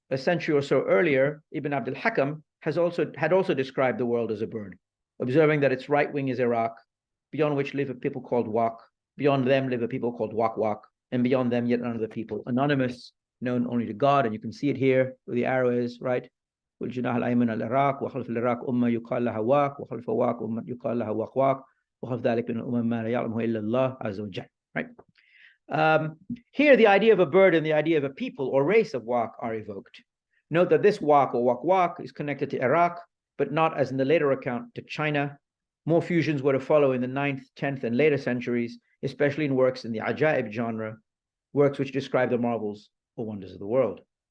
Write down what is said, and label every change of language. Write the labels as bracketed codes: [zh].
[en] A century or so earlier, Ibn Abd al-Hakam had also described the world as a bird, observing that its right wing is Iraq, beyond which live a people called Waq, beyond them live a people called Waqwaq, and beyond them yet another people, anonymous, known only to God, and you can see it here where the arrow is, right? [ar] والجناح الأيمن العراق وخلف العراق أمة يقال لها واق وخلف واق أمة يقال لها وقواق وخلف ذلك من الأمم ما لا يعلمه إلا الله عز وجل, [en] right? Here, the idea of a bird and the idea of a people or race of Waq are evoked. Note that this Waq or Waqwaq is connected to Iraq, but not, as in the later account, to China. More fusions were to follow in the 9th, 10th, and later centuries, especially in works in the Ajaib genre, works which describe the marvels or wonders of the world.